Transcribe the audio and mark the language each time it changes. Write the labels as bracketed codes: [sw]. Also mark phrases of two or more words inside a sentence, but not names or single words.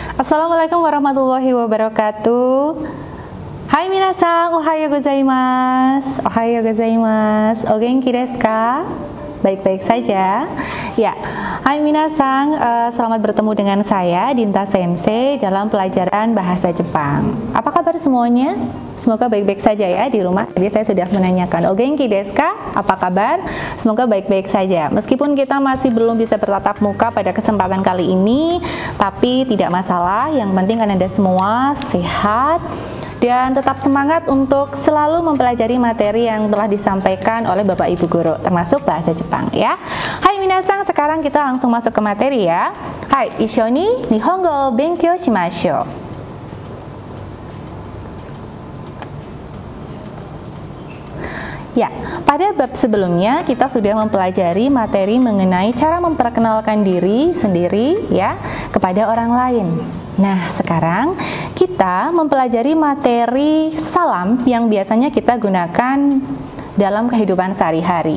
[ar] السلام عليكم ورحمة الله وبركاته. [ja] はい皆さん、おはようございます. おはようございます. お元気ですか? [id] Baik-baik saja. Ya, [ja] はい皆さん, [id] selamat bertemu dengan saya Dinta Sensei dalam pelajaran bahasa Jepang. Apa kabar semuanya? Semoga baik-baik saja ya di rumah. Tadi saya sudah menanyakan, [ja] お元気ですか? [id] Apa kabar? Semoga baik-baik saja. Meskipun kita masih belum bisa bertatap muka pada kesempatan kali ini, tapi tidak masalah. Yang penting Anda semua sehat dan tetap semangat untuk selalu mempelajari materi yang telah disampaikan oleh Bapak Ibu Guru, termasuk bahasa Jepang ya. [ja] はい皆さん, [id] sekarang kita langsung masuk ke materi ya. Hai, [ja] 一緒に日本語を勉強しましょう. [id] Ya, pada bab sebelumnya kita sudah mempelajari materi mengenai cara memperkenalkan diri sendiri ya kepada orang lain. Nah, sekarang kita mempelajari materi salam yang biasanya kita gunakan dalam kehidupan sehari-hari.